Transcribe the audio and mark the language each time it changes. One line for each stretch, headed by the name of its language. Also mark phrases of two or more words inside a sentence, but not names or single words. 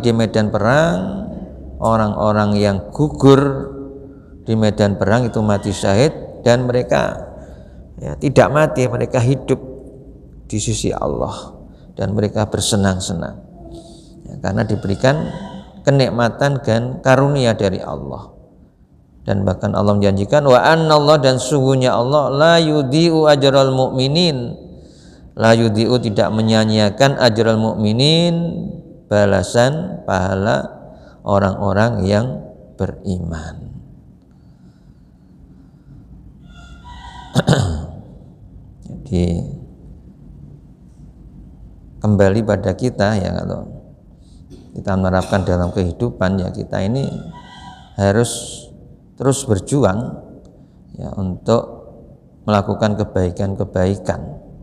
Indonesian: di medan perang, orang-orang yang gugur di medan perang itu mati syahid, dan mereka ya, tidak mati, mereka hidup di sisi Allah dan mereka bersenang-senang ya, karena diberikan kenikmatan dan karunia dari Allah. Dan bahkan Allah menjanjikan
Arabic: وأن الله,
Indonesian: dan sungguhnya Allah
Arabic: لا يضيع أجر المؤمنين, لا يضيع
Indonesian: tidak menyia-nyiakan
Arabic: أجر المؤمنين,
Indonesian: balasan pahala orang-orang yang beriman. Jadi kembali pada kita ya, kalau kita menerapkan dalam kehidupan ya, kita ini harus terus berjuang ya untuk melakukan kebaikan-kebaikan.